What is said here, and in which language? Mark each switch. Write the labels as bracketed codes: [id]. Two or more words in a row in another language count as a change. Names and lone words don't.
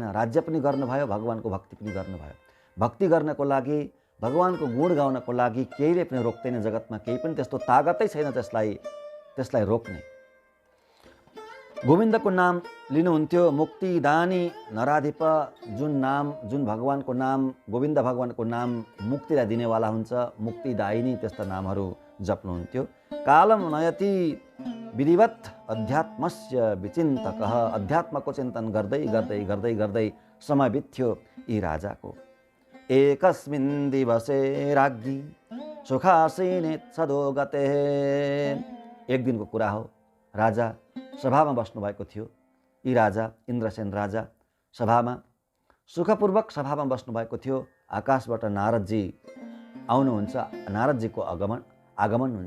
[ne] राज्य पनि गर्नुभयो, भगवानको भक्ति पनि गर्नुभयो। भक्ति गर्नको लागि, भगवानको गुण गाउनको लागि केहीले पनि रोक्दैन जगतमा। केही पनि त्यस्तो तागतै छैन त्यसलाई रोक्ने। गोविन्दको नाम लिनुहुन्थ्यो। [sa] मुक्तिदानी नराधिप, [ne] जुन भगवानको नाम, गोविन्द भगवानको नाम मुक्तिलाई दिनेवाला हुन्छ, मुक्तिदायिनी त्यस्ता नामहरू जप्नुहुन्थ्यो। [sa] कालम नयति विधिवत अध्यात्मस्य विचिन्तकः। [ne] अध्यात्मको चिन्तन गर्दै गर्दै गर्दै गर्दै समय बित्थ्यो यी राजाको। [sa] एकस्मिन् दिवसे राज्ञी सुखासीने सदो गते। [ne] एक दिनको कुरा हो, राजा सभामा बस्नुभएको थियो। यी राजा, इन्द्रसेन राजा सभामा सुखपूर्वक सभामा बस्नुभएको थियो। आकाशबाट नारदजी आउनुहुन्छ। नारदजीको आगमन हुन्छ।